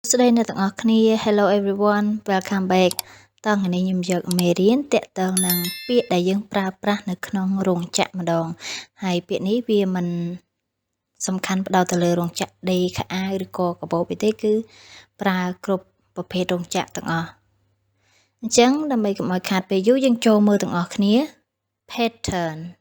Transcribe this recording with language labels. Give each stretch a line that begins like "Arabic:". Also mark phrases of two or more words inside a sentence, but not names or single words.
Khmer: ស្តីអ្នកទាំងអស់គ្នា
English: Hello everyone welcome back
Khmer: តោះថ្ងៃនេះខ្ញុំយកមេរៀនតាក់ទងនឹងពាក្យដែល យើងប្រើប្រាស់នៅក្នុងរោងចក្រម្ដងហើយពាក្យនេះវាមិនសំខាន់ ផ្ដោតទៅលើរោងចក្រដេរខោអាវឬក៏កាបូបទេគឺប្រើគ្រប់ប្រភេទរោងចក្រទាំងអស់អញ្ចឹងដើម្បីកុំឲ្យខាតពេលយូរយើងចូលមើលទាំងអស់គ្នា pattern